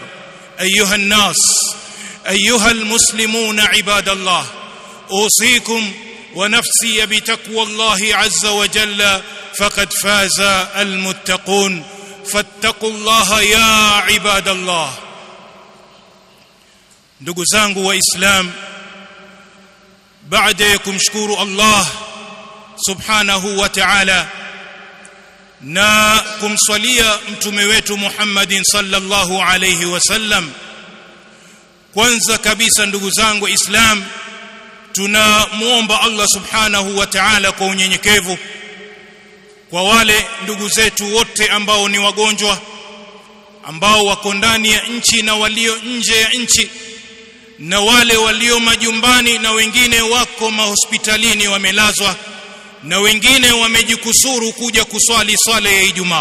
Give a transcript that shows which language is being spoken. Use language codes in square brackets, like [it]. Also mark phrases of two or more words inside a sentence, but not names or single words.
[ar] أيها الناس، أيها المسلمون عباد الله، أوصيكم ونفسي بتقوى الله عز وجل فقد فاز المتقون. فاتقوا الله يا عباد الله. [sw] ndugu zangu waislam, baada ya kumshukuru Allah [ar] سبحانه وتعالى [sw] na kumswalia mtume wetu [ar] محمد صلى الله عليه وسلم, [sw] kwanza kabisa ndugu zangu waislam, tunamuomba Allah [ar] سبحانه وتعالى [sw] kwa unyenyekevu kwa wale ndugu zetu wote ambao ni wagonjwa, ambao wako ndani ya nchi na walio nje ya nchi, na wale walio majumbani na wengine wako mahospitalini wamelazwa, na wengine wamejikusuru kuja kuswali swala ya Ijumaa.